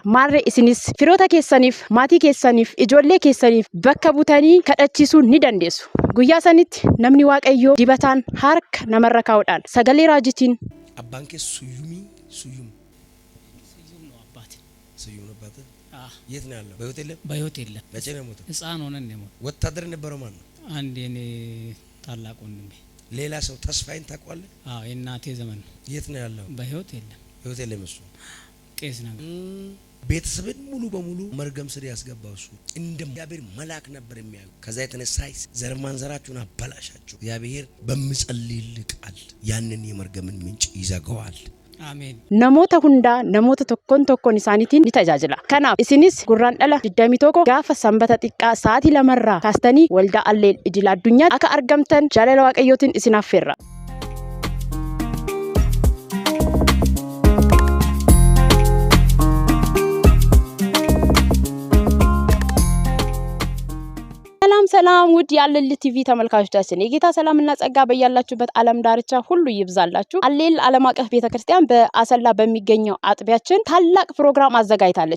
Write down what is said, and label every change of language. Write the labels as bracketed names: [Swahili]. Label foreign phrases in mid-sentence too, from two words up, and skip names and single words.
[Oromo] Maarree isinis firoota keessaniif maatii keessaniif ijoollee keessaniif bakka butanii kadhachiisuu ni dandeessu. Guyyaa sanitti namni Waaqayyoo dibataan harka namarra kaa'uudhaan sagalee raajitiin abbaan kee [Amharic] Suyum abbate የት ነው ያለው? በህይወት የለም። መቼ ነው የሞተው? ህፃን ሆነን ነው የሞተው። ወታደር ነበረው ማለት ነው? አንድ የኔ ታላቅ ወንድሜ። ሌላ ሰው ተስፋዬን ታውቀዋለህ? አዎ የእናቴ ዘመን ነው። የት ነው ያለው? በህይወት የለም። በህይወት የለም እሱ። ቄስ ነው። ቤተሰብን ሙሉ በሙሉ መርገም ስር ያስገባው እሱ እንደ እግዚአብሔር መልአክ ነበር የሚያዩ። ከዛ የተነሳ ዘር ማንዘራችሁን አበላሻችሁ። እግዚአብሔር በሚጸልይልህ ቃል ያንን የመርገምን ምንጭ ይዘጋዋል። Amen. [Oromo] Namoota hundaa namoota tokkoon isaaniitiin ni tajaajila. Kanaaf isinis gurraandhala 21 gaafa Sanbata xiqqaa sa'aatii 2 kaastanii waldaa Alleel idil addunyaa akka argamtan jaalala Waaqayyootiin isin affeerra. [Amharic] ሰላም ውድ የአለል ቲቪ ተመልካቾቻችን የጌታ ሰላምና ጸጋ በያላችሁበት ዓለም ዳርቻ ሁሉ ይብዛላችሁ። አሌል ዓለም አቀፍ ቤተክርስቲያን በአሰላ በሚገኘው አጥቢያችን ታላቅ ፕሮግራም አዘጋጅታለች።